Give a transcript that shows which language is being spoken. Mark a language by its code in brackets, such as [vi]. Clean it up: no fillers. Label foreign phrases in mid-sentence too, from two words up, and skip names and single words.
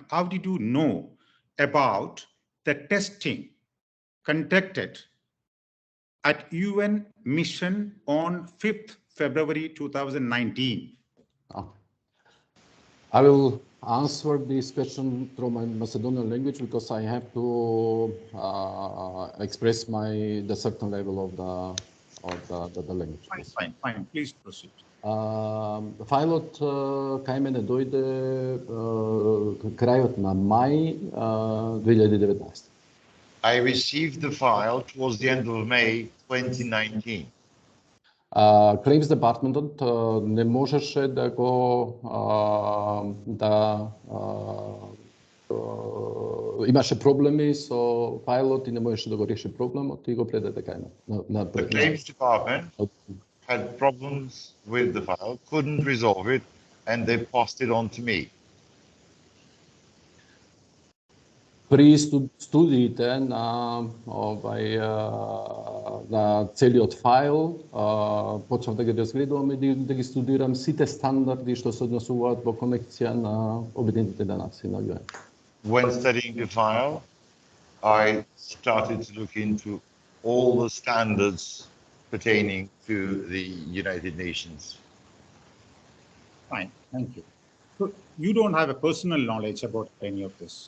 [en] How did you know about the testing conducted at UN mission on 5th February 2019? I will answer this question through my Macedonian language because I have to express the certain level of the language. Fine. Please proceed. [mk] Файлот кај мене дојде крајот на мај 2019. [en] I received the file towards the end of May 2019. [mk] Claims департментот не можеше да го имаше проблеми со файлот и не можеше да го реши проблемот и го предаде кај на [en] The claims department had problems with the file, couldn't resolve it, and they passed it on to me. [mk] При студиите на целиот файл, почнав да ги разгледувам и да ги студирам сите стандарди што се однесуваат во конекција на Обединетите нации на ЮН. [en] When studying the file, I started to look into all the standards pertaining to the United Nations. Fine, thank you. So you don't have a personal knowledge about any of this?